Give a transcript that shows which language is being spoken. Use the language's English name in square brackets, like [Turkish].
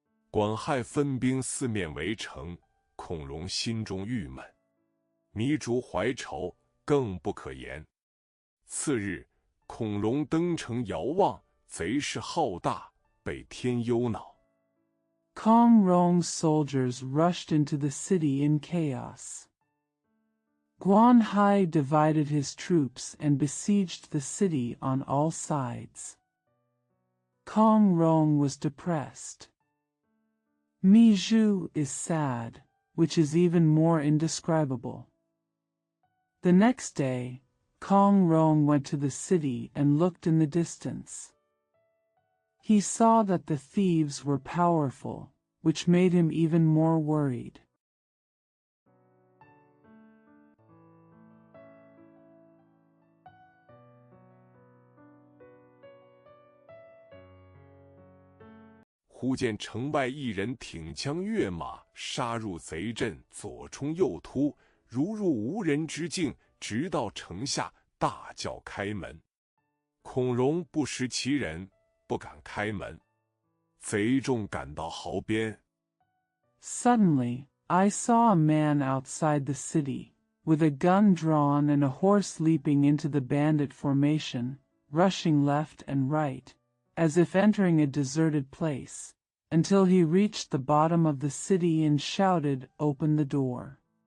[Chinese] 管亥分兵四面围城，孔融心中郁闷，糜竺怀愁，更不可言。次日，孔融登城遥望，贼势浩大，被添忧恼。 [English] Kong Rong's soldiers rushed into the city in chaos. Guan Hai divided his troops and besieged the city on all sides. Kong Rong was depressed. Mi Zhu is sad, which is even more indescribable. The next day, Kong Rong went to the city and looked in the distance. He saw that the thieves were powerful, which made him even more worried. [Chinese] 忽见城外一人挺枪跃马，杀入贼阵，左冲右突，如入无人之境，直到城下，大叫开门。孔融不识其人，不敢开门。贼众赶到壕边。 [English] Suddenly, I saw a man outside the city, with a gun drawn and a horse leaping into the bandit formation, rushing left and right, as if entering a deserted place, until he reached the bottom of the city and shouted, "Open the door."